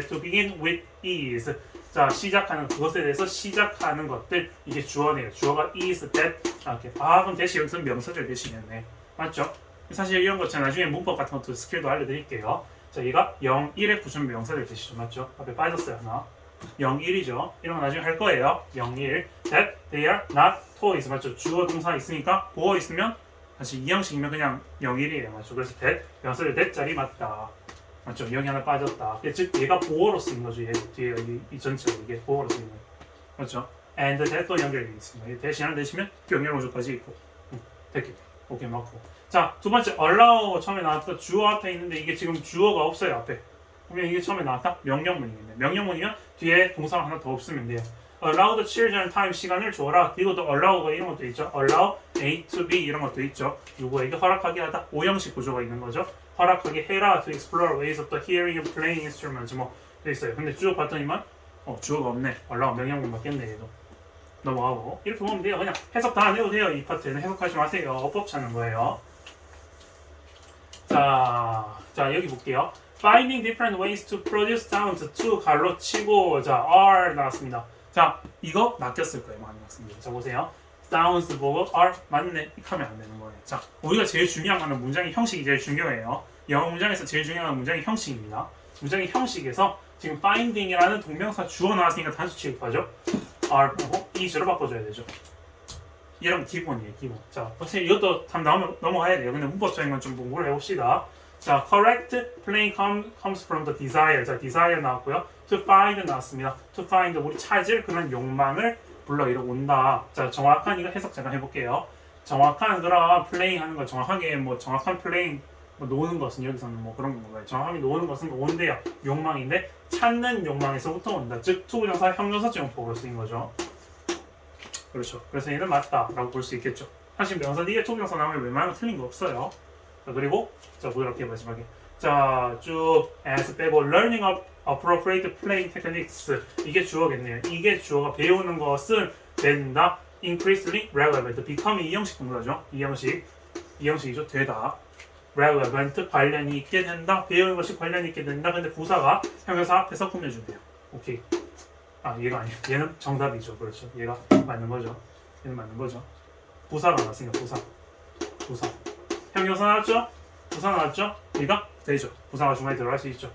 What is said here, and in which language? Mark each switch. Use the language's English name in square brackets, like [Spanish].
[English] To begin with is [Korean] 자 시작하는 그것에 대해서 시작하는 것들 이게 주어네요. 주어가 is, that 이렇게 그럼 대시 여기서 명사절 대시겠네. 맞죠? 사실 이런 거 제가 나중에 문법 같은 것도 스킬도 알려드릴게요. 자 얘가 0, 1의 구준 명사절 대시죠. 맞죠? 앞에 빠졌어요 하나. 0, 1이죠. 이런 거 나중에 할 거예요. 0, 1 [English] that they are not toys [Korean] 맞죠? 주어 동사 있으니까 보어 있으면 사실 이 형식이면 그냥 0, 1이에요. 맞죠? 그래서 that 명사절 that 자리 맞다. 맞죠? 0이 하나 빠졌다. 즉 얘가 보어로 쓰인 거죠. 얘 뒤에 이 전체가 이게 보어로 쓰인 거예요. 맞죠? and that 또 연결되어 있습니다. 대신하나 내시면 병렬 모조까지 있고 됐겠죠. 오케이 맞고. 자, 두 번째 allow 처음에 나왔던 주어 앞에 있는데 이게 지금 주어가 없어요 앞에. 그러면 이게 처음에 나왔다? 명령문이겠네. 명령문이면 뒤에 동사가 하나 더 없으면 돼요. [English] allow the children time [Korean] 시간을 줘라. 그리고 또 allow가 이런 것도 있죠. [English] allow A to B [Korean] 이런 것도 있죠. 누구에게 허락하게 하다. 오형식 구조가 있는 거죠. 허락하게 해라. [English] to explore ways of the hearing and playing instruments [Korean] 뭐 돼 있어요. 근데 주어 봤더니만 주어가 없네. allow 명령문 맞겠네 얘도. 넘어가고 이렇게 보면 돼요. 그냥 해석 다 안 해도 돼요. 이 파트는 해석하지 마세요. 어법 찾는 거예요. 자 여기 볼게요. [English] Finding different ways to produce sounds to [Korean] 갈로치고 자 R 나왔습니다. 자 이거 낚였을 거예요. 많이 낚습니다. 자 보세요. sounds 보고 R 맞네 이렇게 하면 안 되는 거예요. 자 우리가 제일 중요한 거는 문장의 형식이 제일 중요해요. 영어 문장에서 제일 중요한 건 문장의 형식입니다. 문장의 형식에서 지금 finding이라는 동명사 주어 나왔으니까 단수 취급하죠. R 보고 is로 바꿔줘야 되죠. 이런 기본이에요, 기본. 자, 사실 이것도 답 나오면 넘어가야 돼요. 근데 문법적인 건 좀 공부를 해봅시다. [English] 자, correct playing comes from the desire. [Korean] 자, desire 나왔고요. [English] To find 나왔습니다. [Korean] To find 우리 찾을 그런 욕망을 불러 이러 온다. 자, 정확한 이거 해석 잠깐 해볼게요. 정확한 그런 playing 하는 거 정확하게 뭐 정확한 playing 뭐 노는 것은 여기서는 뭐 그런 건가요? 정확하게 노는 것은 온대요. 욕망인데 찾는 욕망에서부터 온다. 즉 투부정사 형용사적용법으로 쓰인 거죠. 그렇죠. 그래서 얘는 맞다라고 볼 수 있겠죠. 사실 명사 뒤에 투부정사 나오면 웬만하면 틀린 거 없어요. 자, 그리고 자 부드럽게 마지막에 쭉 as 빼고 [English] learning of appropriate playing techniques [Korean] 이게 주어겠네요. 이게 주어가 배우는 것은 된다. [English] increasingly relevant becoming [Korean] 이형식 동사죠. 이형식이죠. 되다. relevant 관련이 있게 된다. 배우는 것이 관련이 있게 된다. 근데 부사가 형용사 앞에서 꾸며주네요. 오케이. 얘가 아니에요. 얘는 정답이죠. 그렇죠. 얘가 맞는 거죠. 얘는 맞는 거죠. 부사가 나왔으니까 부사. 형용사 나왔죠? 부사 나왔죠? 얘가 되죠. 부사가 중간에 들어갈 수 있죠.